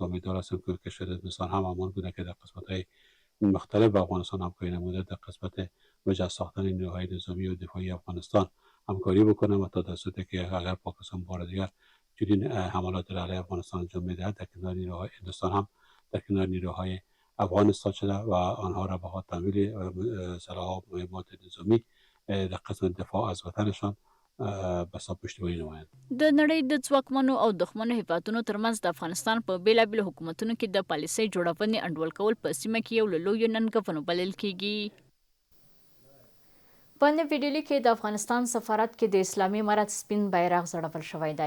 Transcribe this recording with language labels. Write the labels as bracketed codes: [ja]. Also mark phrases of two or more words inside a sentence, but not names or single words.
[fa] امیدوار هستم که کشور هندوستان هم همان بوده که در قسمت‌های مختلف با افغانستان همکاری نموده در قسمت مجهز ساختن نیروهای نظامی و دفاعی افغانستان همکاری بکنه و تا توسطی که اگر پاکستان بار دیگر چنین حملات علیه افغانستان انجام میدهد در کنار نیروهای هندوستان هم در کنار نیروهای افغان استاد شده و آنها را به تمویل سلاح و مهمات نظامی در قسمت دفاع از وطنشان بسا پشتیبانی نمایند. [ps] د نړۍ د ځواکمنو او دښمنو هیوادونو ترمنځ د افغانستان په بیلابیلو حکومتونو کې د پالیسۍ جوړونې انډول کول په سیمه کې یو له لویو ننګونو بلل کیږي. په نوې ډیلي کې د افغانستان سفارت کې د اسلامي امارت سپین بیرغ ځړول شوی دی.